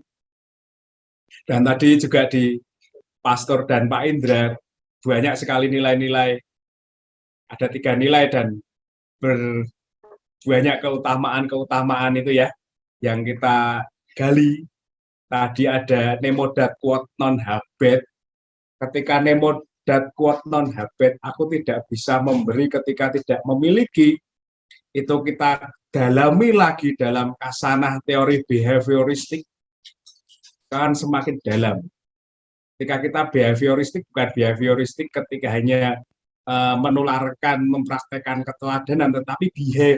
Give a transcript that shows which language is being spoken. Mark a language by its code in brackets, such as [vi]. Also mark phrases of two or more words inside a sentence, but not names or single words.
[id] Dan tadi juga di Pastor dan Pak Indra banyak sekali nilai-nilai, ada 3 nilai dan banyak keutamaan itu ya yang kita gali. [la] Tadi ada nemo dat quod non habet. Ketika nemo dat quod non habet, [id] aku tidak bisa memberi ketika tidak memiliki. Itu kita dalami lagi dalam kasanah teori behavioristik, kan semakin dalam. Ketika kita behavioristik, bukan behavioristik ketika hanya menularkan, mempraktekkan keteladanan, tetapi behave.